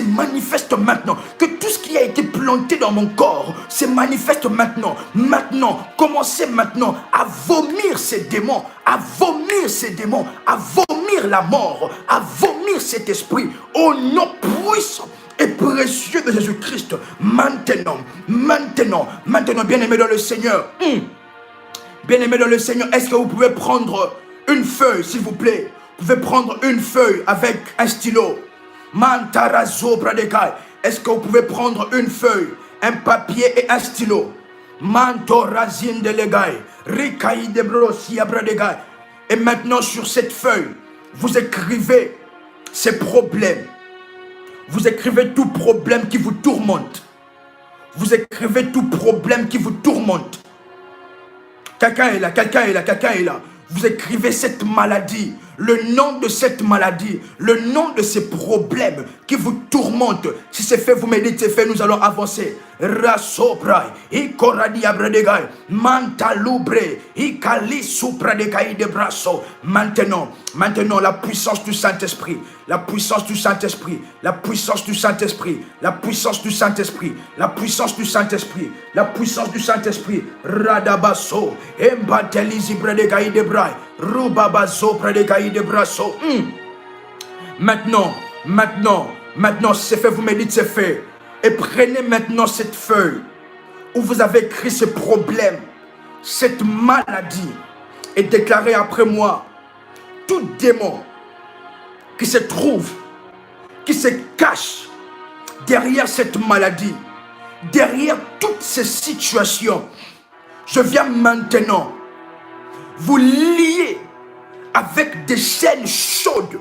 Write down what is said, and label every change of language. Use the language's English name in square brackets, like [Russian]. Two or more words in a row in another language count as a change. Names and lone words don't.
[French] manifestent maintenant, que tout ce qui a été planté dans mon corps se manifeste maintenant, commencez maintenant à vomir ces démons, à vomir ces démons, à vomir la mort, à vomir cet esprit, au nom puissant et précieux de Jésus-Christ, maintenant, bien-aimé dans le Seigneur, bien-aimé dans le Seigneur, est-ce que vous pouvez prendre une feuille, s'il vous plaît? Vous pouvez prendre une feuille avec un stylo. Mantarazo pradekai. Est-ce que vous pouvez prendre une feuille, un papier et un stylo? Mantorazine de legai. Rikai de brosia pradekai. Et maintenant, sur cette feuille, vous écrivez ces problèmes. Vous écrivez tout problème qui vous tourmente. Vous écrivez tout problème qui vous tourmente. Quelqu'un est là, quelqu'un est là, quelqu'un est là. Vous écrivez cette maladie, le nom de cette maladie, le nom de ces problèmes qui vous tourmentent. Si c'est fait, vous me dites c'est fait, nous allons avancer. Rasoprai, ikoradi abredegai, mantalubre, ikali supradekai de brasso. Maintenant, la puissance du Saint-Esprit, la puissance du Saint-Esprit, la puissance du Saint-Esprit, la puissance du Saint-Esprit, la puissance du Saint-Esprit, la puissance du Saint-Esprit. Radabasso, embantelizi bredegai de brai, rubabazo bredegai de brasso. Maintenant, c'est fait, vous me dites c'est fait. Et prenez maintenant cette feuille où vous avez écrit ce problème, cette maladie, et déclarez après moi, tout démon qui se trouve, qui se cache derrière cette maladie, derrière toutes ces situations, je viens maintenant vous lier avec des chaînes chaudes.